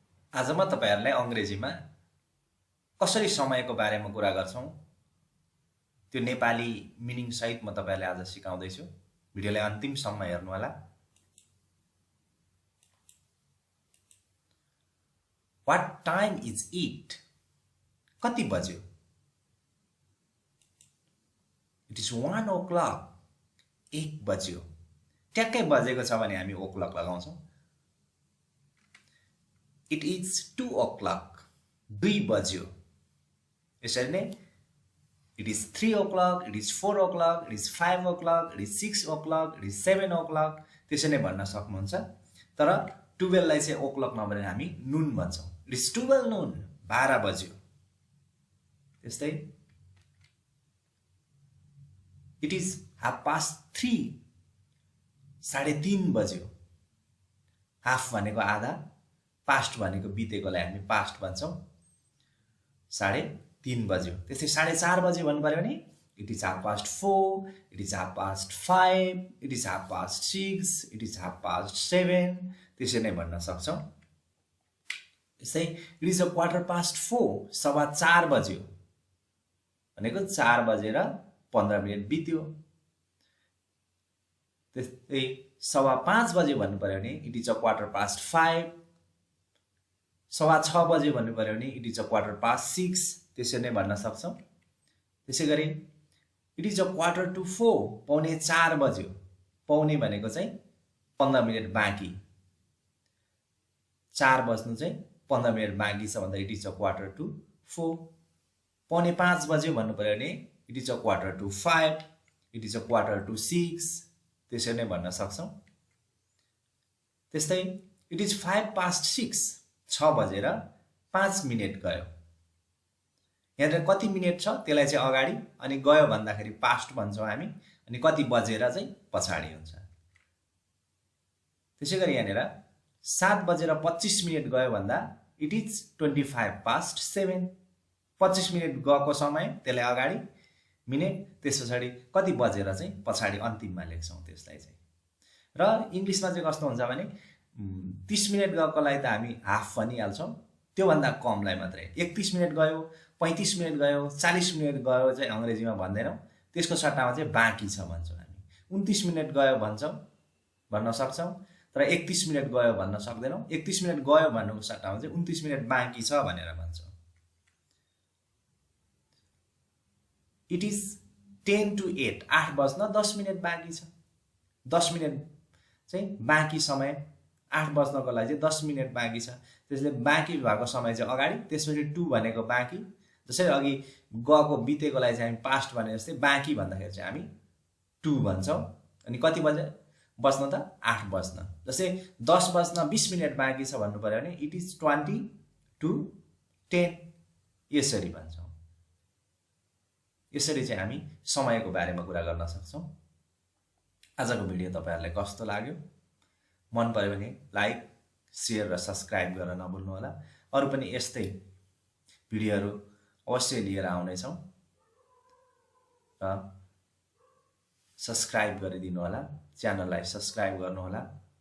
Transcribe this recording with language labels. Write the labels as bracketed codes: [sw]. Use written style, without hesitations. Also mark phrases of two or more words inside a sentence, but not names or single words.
[ne] आज म तपाईहरुलाई अंग्रेजीमा कसरी समयको बारेमा कुरा गर्छौं त्यो नेपाली मिनिङ सहित म तपाईहरुलाई आज सिकाउँदै छु। भिडियोलाई अन्तिमसम्म हेर्नु होला। [en] What time is it? [ne] कति बज्यो? [en] It is 1 o'clock. [ne] 1 बज्यो। ट्याक्कै बजेको छ भने हामी o'clock लगाउँछौं। [en] It is 2 o'clock. [ne] 2 बज्यो। यसरी नै [en] it is 3 o'clock, it is 4 o'clock, it is 5 o'clock, it is 6 o'clock, it is 7 o'clock [ne] त्यसै नै भन्न सक्नुहुन्छ। तर 12 लाई चाहिँ o'clock नभनेर हामी नून भन्छौं। [en] It is 12 noon. [ne] 12 बज्यो। त्यस्तै [en] it is 3:30. [ne] 3:30 बज्यो। हाफ भनेको आधा, पास्ट भनेको बितेकोलाई हामी पास्ट भन्छौं। 3:30 बज्यो। त्यसै 4:30 बजे भन्नु पर्यो भने [en] it is 4:30, it is 5:30, it is 6:30, it is 7:30 [ne] त्यसै नै भन्न सक्छौं। त्यसै [en] it is 4:15, [ne] 4:15 बज्यो भनेको 4 बजेर 15 मिनेट बित्यो। त्यसै 5:15 बजे भन्नु पर्यो भने [en] it is 5:15, [ne] 6:15 बजे भन्नु पर्यो भने [en] it is 6:15 [ne] त्यसै नै भन्न सक्छौं। त्यसैगरी [en] it is 3:45, [ne] 3:45 बज्यो। पौने भनेको चाहिँ 15 मिनेट बाँकी। 4 बज्नु चाहिँ 15 मिनेट बाँकी छ भन्दा [en] it is 4:45. [ne] 4:45 बज्यो भन्नु पर्यो भने [en] it is 4:45, it is 4:46 [ne] त्यसै नै भन्न सक्छौं। त्यस्तै [en] it is 6:05, [ne] 6 बजेर 5 मिनेट गयो। यहाँ कति मिनेट छ त्यसलाई चाहिँ अगाडि अनि गयो भन्दाखेरि पास्ट भन्छौं हामी अनि कति बजेर चाहिँ पछाडी हुन्छ। त्यसैगरी यहाँ 7 बजेर 25 मिनेट गयो भन्दा [en] it is 7:25, [ne] 25 मिनेट गएको समय त्यसलाई अगाडि मिनेट त्यसपछि कति बजेर चाहिँ पछाडी अन्तिममा लेख्छौं त्यसलाई चाहिँ। र इंग्लिशमा चाहिँ कस्तो हुन्छ भने 30 मिनेट गएकोलाई त हामी हाफ भनिहाल्छौं, त्यो भन्दा कमलाई मात्रै। 31 मिनेट गयो, 35 मिनेट गयो, 40 मिनेट गयो चाहिँ अंग्रेजीमा भन्दैनौं, त्यसको सट्टामा चाहिँ बाँकी छ भन्छौं हामी। 29 मिनेट गयो भन्छौं, भन्न सक्छौं, तर 31 मिनेट गयो भन्न सक्दैनौं। 31 मिनेट गयो भन्नुको सट्टामा चाहिँ 29 मिनेट बाँकी छ भनेर भन्छौं। [en] It is 10 to 8, [ne] 8 बज्न 10 मिनेट बाँकी छ। 10 मिनेट चाहिँ बाँकी समय, 8 बज्नको लागि चाहिँ 10 मिनेट बाँकी छ। त्यसले बाँकी भएको समय चाहिँ अगाडि, त्यसपछि 2 भनेको बाँकी। जसरी अघि गएको बितेकोलाई चाहिँ हामी पास्ट भने जस्तै बाँकी भन्दाखेरि चाहिँ हामी 2 भन्छौं। अनि कति बजे बज्न त 8 बज्न। जस्तै 10 बज्न 20 मिनेट बाँकी छ भन्नु पर्यो भने [en] it is 20 to 10 [ne] यसरी भन्छौं। यसरी चाहिँ हामी समयको बारेमा कुरा गर्न सक्छौं। आजको भिडियो तपाईहरुलाई कस्तो लाग्यो? मन पर्यो भने लाइक, शेयर र सब्स्क्राइब गर्न नभुल्नु होला। अरु पनि यस्तै भिडियोहरु अवश्य लिएर आउने छौं र सब्स्क्राइब गरिदिनु होला, च्यानललाई सब्स्क्राइब गर्नु होला।